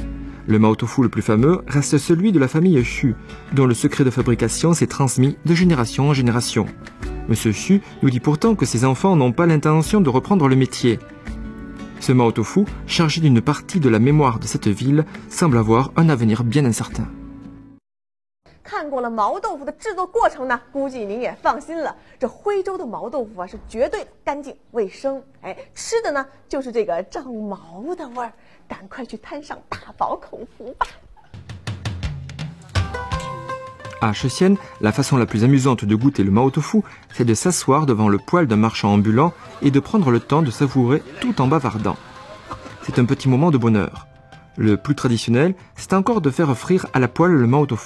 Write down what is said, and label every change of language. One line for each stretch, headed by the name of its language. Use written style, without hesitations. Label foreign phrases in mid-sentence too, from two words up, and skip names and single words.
French: Le Mao Tofu le plus fameux reste celui de la famille Xu, dont le secret de fabrication s'est transmis de génération en génération. Monsieur Xu nous dit pourtant que ses enfants n'ont pas l'intention de reprendre le métier. Ce Mao Tofu, chargé d'une partie de la mémoire de cette ville, semble avoir un avenir bien incertain.
Chinese: 看过了毛豆腐的制作过程呢，估计您也放心了。这徽州的毛豆腐啊，是绝对的干净卫生。哎，吃的呢就是这个长毛的味儿。赶快去摊上大饱口福吧。
French: À Shetian, la façon la plus amusante de goûter le Mao Tofu, c'est de s'asseoir devant le poêle d'un marchand ambulant et de prendre le temps de savourer tout en bavardant. C'est un petit moment de bonheur. Le plus traditionnel, c'est encore de faire frire à la poêle le Mao Tofu.